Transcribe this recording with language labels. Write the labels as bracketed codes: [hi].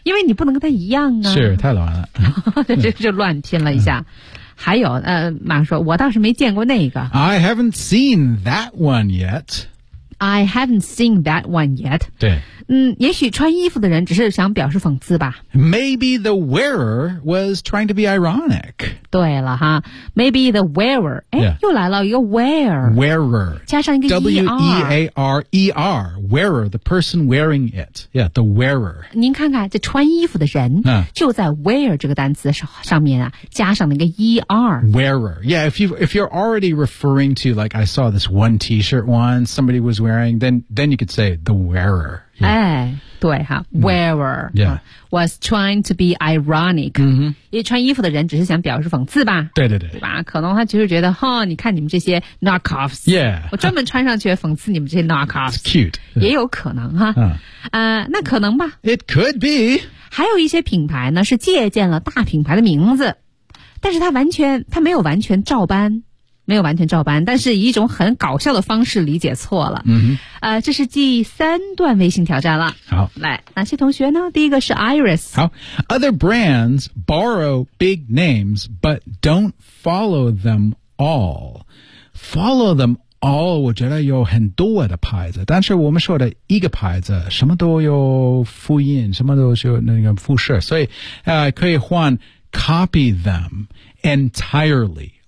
[zh] 因为你不能跟他一样啊，是太乱了就乱拼了一下、嗯、还有马说我倒是没见过那个 [en] I haven't seen that one yet I haven't seen that one yet [zh] 对嗯，也许穿衣服的人只是想表示讽刺吧 [en] Maybe the wearer was trying to be ironic 对了哈 Maybe the wearer 哎、 yeah. [zh] 又来了一个 wearer [en] Wearer [zh] 加上一个 E-R [en] W-E-A-R-E-R Wearer The person wearing it Yeah the wearer [zh] 您看看这穿衣服的人、就在 wear 这个单词上面啊加上那个 E-R [en] Wearer Yeah if you're already referring to Like I saw this one t-shirt one Somebody wasWearing, then you could say the wearer. Yeah. 哎，对哈，wearer. Yeah, was trying to be ironic. 嗯、mm-hmm. ， [zh] 因为穿衣服的人只是想表示讽刺吧？对对对，对吧？可能他就是觉得，哈，你看你们这些 knockoffs. [en] Yeah, [zh] 我专门穿上去讽刺你们这些 knockoffs. [en] It's cute. [zh] 也有可能哈。那可能吧。 [en] It could be. [zh] 还有一些品牌呢，是借鉴了大品牌的名字，但是他没有完全照搬。没有完全照搬，但是以一种很搞笑的方式理解错了。嗯哼，这是第三段微信挑战了。好，来，哪些同学呢？第一个是 Iris。 [en] 好 ，Other brands borrow big names but don't follow them all. [zh] Follow them all，我觉得有很多的牌子，但是我们说的一个牌子什么都有复印，什么都有那个复设，所以可以换 copy them entirely。